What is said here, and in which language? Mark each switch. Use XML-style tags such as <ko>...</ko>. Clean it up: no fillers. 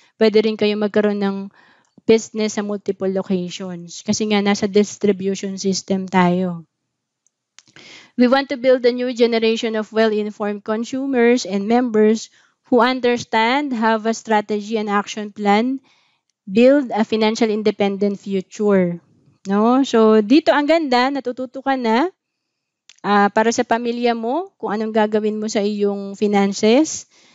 <tl>Pwede rin kayo magkaroon ng business sa multiple locations kasi nga nasa distribution system tayo.</tl> <en>We want to build a new generation of well-informed consumers and members who understand, have a strategy and action plan, build a financial independent future. No?</en> <tl>So dito ang ganda, natututo ka na para sa pamilya mo kung anong gagawin mo sa iyong finances.</tl>